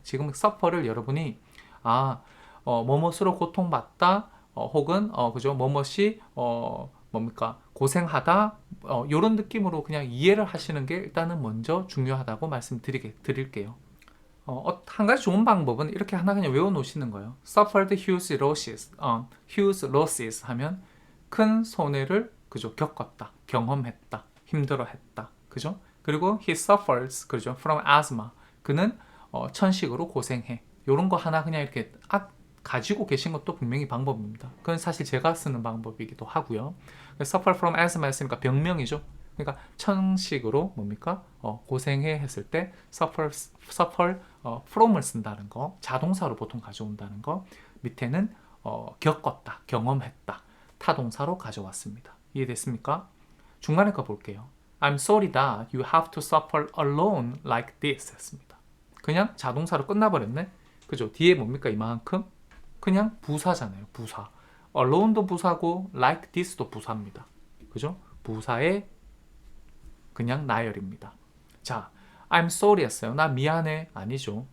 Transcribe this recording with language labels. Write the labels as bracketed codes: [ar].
[ko] 지금 suffer를 여러분이 뭐뭇으로 고통받다 혹은 그죠? 뭐뭇이 뭡니까? 고생하다 이런 느낌으로 그냥 이해를 하시는 게 일단은 먼저 중요하다고 말씀드릴게요. 한 가지 좋은 방법은 이렇게 하나 그냥 외워놓으시는 거예요. [en] suffered huge losses, huge losses [ko] 하면 큰 손해를 그죠? 겪었다, 경험했다, 힘들어했다, 그죠? 그리고 [en] he suffers [ko] 그죠? [en] from asthma [ko] 그는 천식으로 고생해. 이런 거 하나 그냥 이렇게 가지고 계신 것도 분명히 방법입니다. 그건 사실 제가 쓰는 방법이기도 하고요. [en] suffer from asthma [ko] 했으니까 병명이죠. 그러니까 천식으로 뭡니까? 고생해 했을 때 suffer from을 쓴다는 거, 자동사로 보통 가져온다는 거, 밑에는 겪었다, 경험했다, 타동사로 가져왔습니다. 이해됐습니까? 중간에 거 볼게요. [en] I'm sorry that you have to suffer alone like this [ko] 했습니다. 그냥 자동사로 끝나버렸네. 그죠? 뒤에 뭡니까 이만큼? 그냥 부사잖아요. 부사. alone도 부사고 like this도 부사입니다. 그죠? 부사의 그냥 나열입니다. 자, [en] I'm sorry [ko] 했어요. 나 미안해. 아니죠.